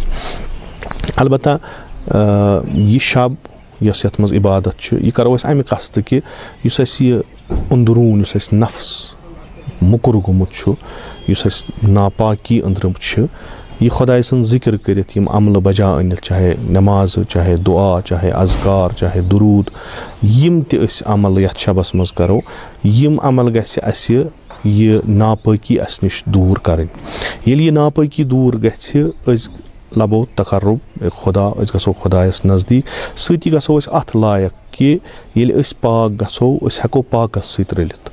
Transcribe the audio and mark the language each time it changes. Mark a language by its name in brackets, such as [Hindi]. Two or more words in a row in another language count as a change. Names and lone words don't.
[Kashmiri] अलबत्ता यह शब यस यथ मज इबादत यह करो अमि कस्त कि यह अंदरून नफ्स मुकुर गोमुत नापाकी अंदर यह खुदाय सन जिक्र करित यम अमल बजा अनित, चाहे नमाज, चाहे दुआ, चाहे अज़कार, चाहे दुरूद, यम ते अमल यथ शबस मज करो, यम अमल गस्य अस यह नापाकी अस निश दूर करें। येल यह नापाकी दूर गस्य अस लबो तक़र्रुब खुदा, अस गसो खुदायस नज़दीक, सती गसो अस अथ लायक कि येल अस पाक गसो अस हेको पाकस सत रलित।